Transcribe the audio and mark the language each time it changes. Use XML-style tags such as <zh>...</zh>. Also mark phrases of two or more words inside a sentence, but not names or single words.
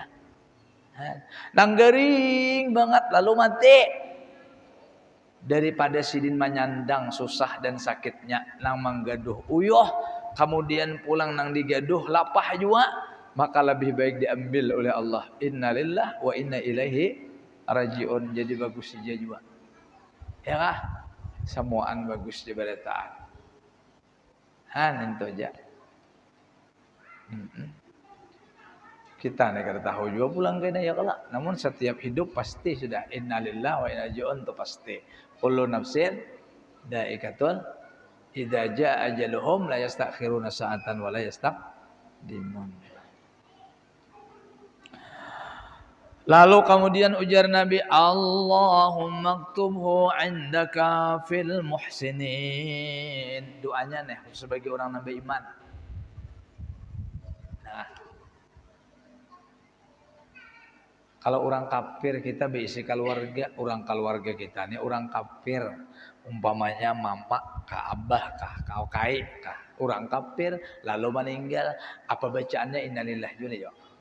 <bjn>Nang garing banget lalu mati. Daripada sidin menyandang susah dan sakitnya nang manggaduh uyuh, kemudian pulang nang digaduh lapah juga, maka lebih baik diambil oleh Allah.</bjn> <ar>إنا لله وإنا إليه راجعون.</ar> <bjn>Jadi bagus saja juga. Ya kah? Semuaan bagus di pada taat. Itu aja. Kita nih kada tahu juga pulang kena ya kelak. Namun setiap hidup pasti sudah</bjn> <ar>إنا لله وإنا إليه راجعون</ar> <bjn>itu pasti.</bjn> <ar>كل نفس ذائقة إذا جاء أجلهم لا يستأخرون ساعة ولا يستقدمون. Lalu kemudian ujar Nabi, اللهم اكتبه عندك في المحسنين.</ar> <bjn>Doanya nih sebagai orang Nabi iman. Nah, kalau orang kafir kita berisi keluarga, orang keluarga kita ini orang kafir, umpamanya mama kah, abah kah, kau kai kah, orang kafir lalu meninggal, apa bacaannya innalillahi juga ya?</bjn>